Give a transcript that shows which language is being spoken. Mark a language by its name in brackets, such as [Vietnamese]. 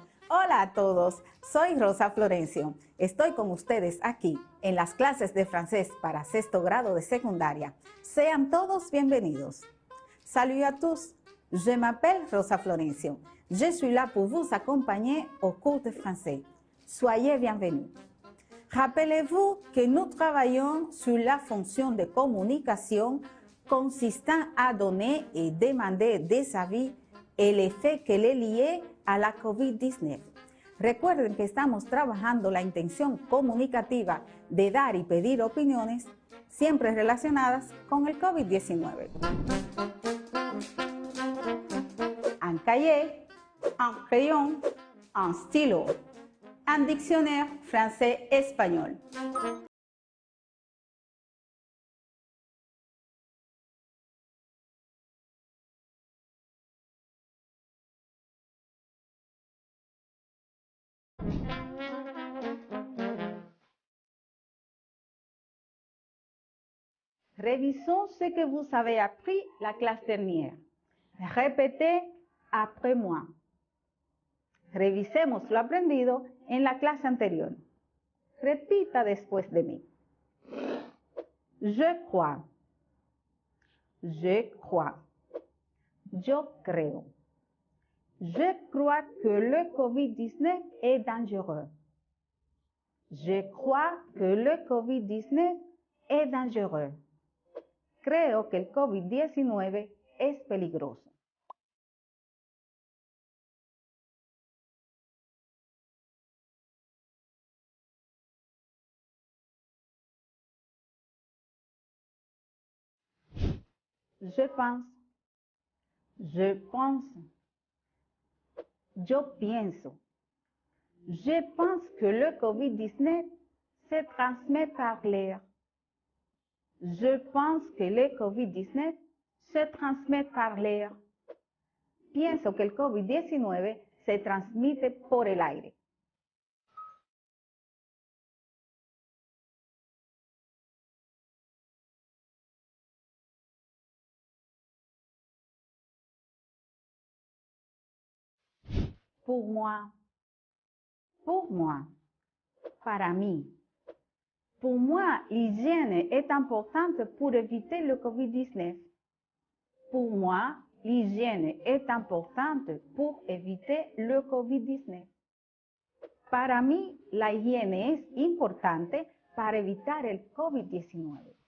[Spanish] Hola a todos, soy Rosa Florencio. Estoy con ustedes aquí en las clases de francés para sexto grado de secundaria. Sean todos bienvenidos. [French] Salut à tous, je m'appelle Rosa Florencio. Je suis là pour vous accompagner au cours de français. Soyez bienvenus. Rappelez-vous que nous travaillons sur la fonction de communication consistant à donner et demander des avis et l'effet qu'elle est lié a la COVID-19. [Spanish] Recuerden que estamos trabajando la intención comunicativa de dar y pedir opiniones siempre relacionadas con el COVID-19. [French] Un cahier, un crayon, un stylo, un dictionnaire français-espagnol. Révisons ce que vous avez appris la clase dernière. Répétez après moi. [Spanish] Revisemos lo aprendido en la clase anterior. Repita después de mí. [French] Je crois. Je crois. [Spanish] Yo creo. [French] Je crois que le COVID-19 est dangereux. Je crois que le COVID-19 est dangereux. [Spanish] Creo que el COVID-19 es peligroso. [French] Je pense. Je pense. [Spanish] Yo pienso. [French] Je pense que le COVID-19 se transmet par l'air. Je pense que le COVID-19 se transmet par l'air. [Spanish] Pienso que el COVID-19 se transmite por el aire. [French] Pour moi. Pour moi. [Spanish] Para mí. [French] Pour moi, l'hygiène est importante pour éviter le COVID-19. Pour moi, l'hygiène est importante pour éviter le COVID-19. [Spanish] Para mí, la higiene es importante para evitar el COVID-19.